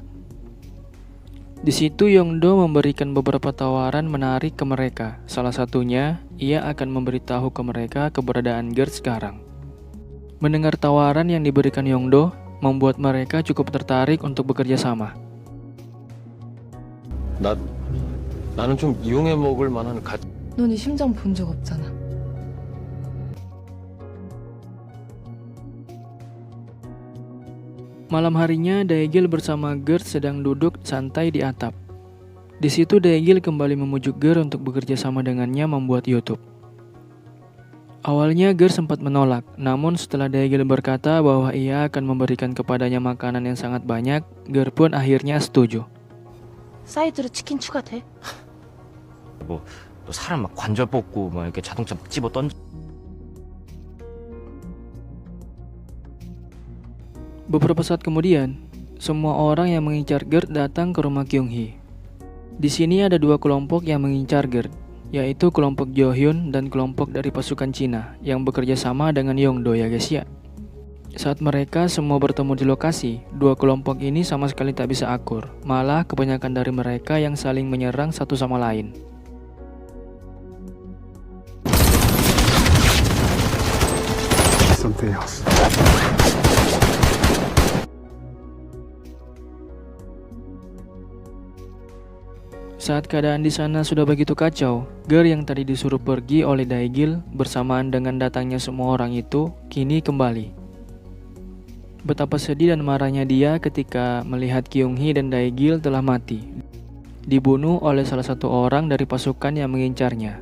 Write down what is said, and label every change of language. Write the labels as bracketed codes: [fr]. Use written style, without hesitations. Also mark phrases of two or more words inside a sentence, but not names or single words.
[id] Di situ Yongdo memberikan beberapa tawaran menarik ke mereka. Salah satunya, ia akan memberitahu ke mereka keberadaan Gerd sekarang. Mendengar tawaran yang diberikan Yongdo, membuat mereka cukup tertarik untuk bekerja sama. [ko] 나는 좀 이용해 먹을 만한 너 네 심장 본 적 없잖아. [id] Malam harinya, Daegil bersama Gerd sedang duduk santai di atap. Di situ Daegil kembali memujuk Gerd untuk bekerja sama dengannya membuat YouTube. Awalnya Gerd sempat menolak, namun setelah Daegil berkata bahwa ia akan memberikan kepadanya makanan yang sangat banyak, Gerd pun akhirnya setuju. [ko] 사이드로 치킨 추가돼? 뭐 또 사람 막 관절 뽑고 막 이렇게 자동차 막 집어 던져. [id] Beberapa saat kemudian, semua orang yang mengincar Gerd datang ke rumah Kyung-hee. Di sini ada dua kelompok yang mengincar Gerd, yaitu kelompok Jo-hyun dan kelompok dari pasukan Cina yang bekerja sama dengan Yongdo ya guys ya. Saat mereka semua bertemu di lokasi, dua kelompok ini sama sekali tak bisa akur, malah kebanyakan dari mereka yang saling menyerang satu sama lain. [en] Something else. [id] Saat keadaan di sana sudah begitu kacau, Gerd yang tadi disuruh pergi oleh Daegil bersamaan dengan datangnya semua orang itu kini kembali. Betapa sedih dan marahnya dia ketika melihat Kyung-hee dan Daegil telah mati, dibunuh oleh salah satu orang dari pasukan yang mengincarnya.